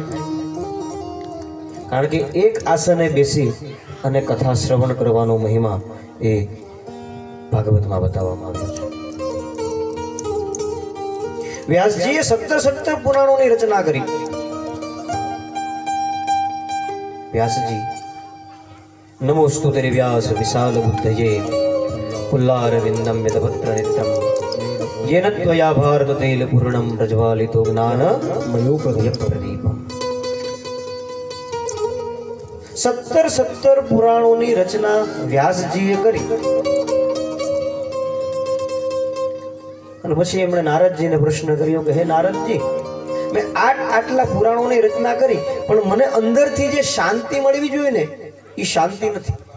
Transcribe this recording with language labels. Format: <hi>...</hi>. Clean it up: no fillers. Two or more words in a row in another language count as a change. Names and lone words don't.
<gu>કારણ કે એક આસને બેસી અને કથા શ્રવણ કરવાનો મહિમા એ ભાગવતમાં બતાવવામાં આવ્યો છે. વ્યાસજીએ 17 પુરાણોની રચના કરી.</gu> <sa>વ્યાસજી, નમોસ્તુ તે વ્યાસ વિશાલ બુદ્ધયે પુલ્લાર વિંદમ વેદભદ્ર નિત્યમ येन त्वया भारत तैल पूर्णम प्रज्वालितो ज्ञान मयोपय प्रदीपम.</sa> <gu>17 પુરાણોની રચના વ્યાસજીએ કરી. અને પછી એમણે નારદજીને પ્રશ્ન કર્યો કે હે નારદજી, મેં આટલા પુરાણોની રચના કરી, પણ મને અંદરથી જે શાંતિ મળવી જોઈએ ને, એ શાંતિ નથી.</gu>